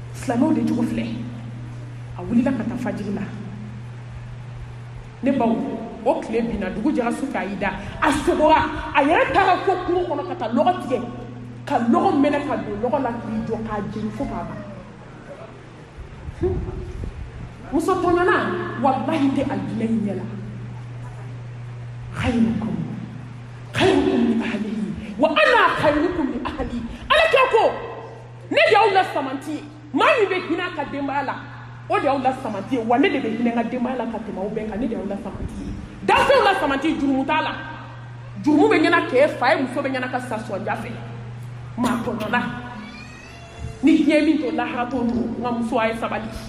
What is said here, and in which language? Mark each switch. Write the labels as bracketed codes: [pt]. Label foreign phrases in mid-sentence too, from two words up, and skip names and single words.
[bm] silamɛw de jogo filɛ a wulila ka taa fajiri la ne baw o tile binna dugu jɛra su fɛ a y'i da a sogora a yɛrɛ taara fo kungo kɔnɔ ka taa lɔgɔ tigɛ ka lɔgɔ mɛnɛ ka don lɔgɔ la k'i jɔ k'a jeni fo k'a ban muso tɔɲɔna wallahi tɛ aljinɛ in ɲɛ la [ar] خيركم لأهله وأنا خيركم لأهلي [bm] ala kɛ ko ne de y'aw la samanti ye maa min bɛ hinɛ a ka denbaya la o de y'aw la samanti ye wa ne de bɛ hinɛ n ka denbaya la ka tɛmɛ aw bɛɛ kan ne de y'aw la samanti ye dafɛnw la samanti jurumu t'a la jurumu bɛ ɲɛna k'e fa ye muso bɛ ɲɛna ka sa sɔnja fɛ maa tɔɲɔna ni diɲɛ min to lahara t'o to n ka muso a ye sabali